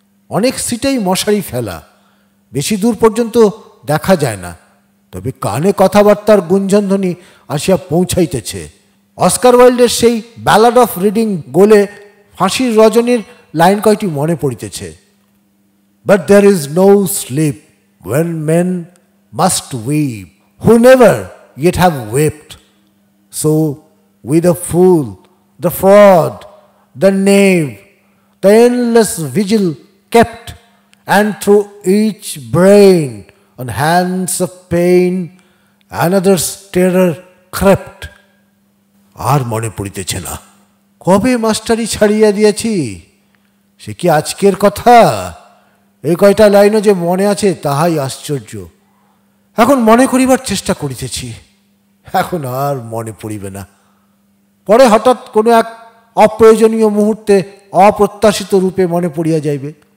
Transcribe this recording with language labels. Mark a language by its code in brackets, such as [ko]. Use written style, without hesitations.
[bn] অনেক সিটেই মশারি ফেলা, বেশি দূর পর্যন্ত দেখা যায় না, তবে কানে কথাবার্তার গুঞ্জনধ্বনি আসিয়া পৌঁছাইতেছে। অস্কার ওয়াইল্ডের সেই ব্যালাড অফ রিডিং গোলে ফাঁসির রজনীর লাইন কয়টি মনে পড়িতেছে। [en] But there is no sleep when men must weep who never yet have wept. So with the fool, the fraud, the knave, the endless vigil kept, and through each brain on hands of pain another's terror crept. [bn] আর মনে পড়িতেছে না। কবে মাস্টারি ছাড়িয়া দিয়েছি, সে কি আজকের কথা? এই কয়টা লাইনও যে মনে আছে তাহাই আশ্চর্য। এখন মনে করিবার চেষ্টা করিতেছি, এখন আর মনে পড়িবে না। পরে হঠাৎ কোনো এক অপ্রয়োজনীয় মুহূর্তে অপ্রত্যাশিত রূপে মনে পড়িয়া যাইবে।